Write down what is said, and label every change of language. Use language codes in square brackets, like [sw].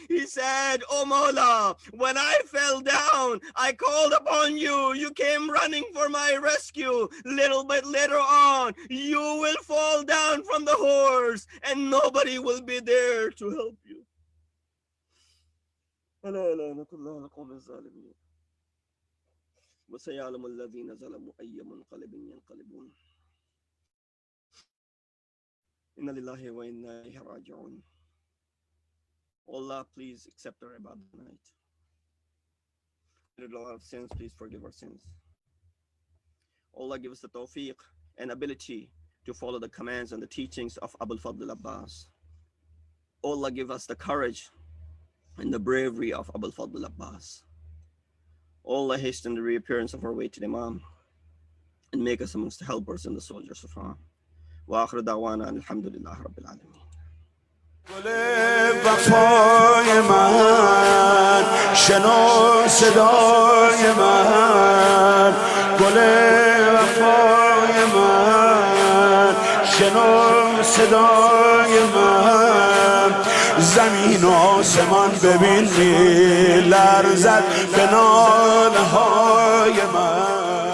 [en] He said, oh Mawla, when I fell down, I called upon you. You came running for my rescue. Little bit later on, you will fall down from the horse and nobody will be there to help you. [ar] ألا لعنة الله على القوم الظالمين وسيعلم الذين ظلموا أي منقلب ينقلبون إن لله وإنا إليه راجعون. [en] Allah, please accept our ibadah tonight. A lot of sins, please forgive our sins. Allah, give us the tawfiq and ability to follow the commands and the teachings of al-Fadl Abbas. Allah, give us the courage and the bravery of al-Fadl Abbas. Allah, hasten the reappearance of our weighted Imam and make us amongst the helpers and the soldiers of Ram. [ar] Wa akhir da'wana alhamdulillah rabbil alameen. [fa] گل وفای من شنو صدای من، گل وفای من شنو صدای من، زمین و آسمان ببین می لرزد به ناله های من.